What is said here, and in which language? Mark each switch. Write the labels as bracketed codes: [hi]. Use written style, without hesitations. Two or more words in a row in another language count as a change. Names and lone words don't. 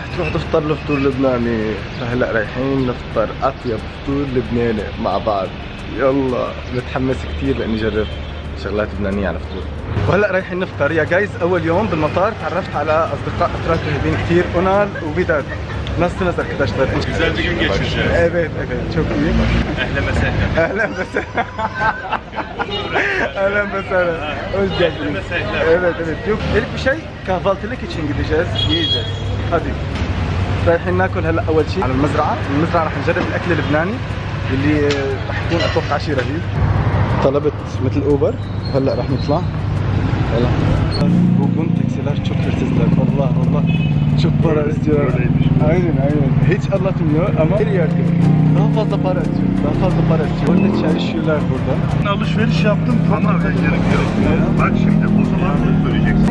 [ar] تروح تفطر له فطور لبناني. هلأ رايحين نفطر أطيب فطور لبناني مع بعض. يلا متحمس كتير لأني جرب شغلات لبنانية على فطور. وهلا رايحين نفطر يا جايز. اول يوم بالمطار تعرفت على اصدقاء اتراك رهيبين كثير، اونال وبيداد. [tr] Nasıl arkadaşlar? Güzel bir gün geçireceğiz. Evet, çok iyi. [ar] أهلا وسهلا. أهلا وسهلا. أهلا وسهلا. [tr] Hoş geldiniz. Evet. Yok, ilk bir şey kahvaltılık için gideceğiz, yiyeceğiz. Hadi. [ar] رايحين ناكل هلا اول شيء على المزرعة رح نجرب الاكل اللبناني اللي رح يكون اتوقع شيء رهيب. طلبت مثل اوبر، هلا رح نطلع. يلا. [tr] Bugün taksiler çok hırsızlar. Vallahi çok para istiyor. Aynen. Hiç anlatmıyor ama her yerde daha fazla para istiyor. Orada çalışıyorlar burada. Alışveriş yaptım. Anlamaya gerek yok. Bak şimdi o zaman bunu söyleyeceksin.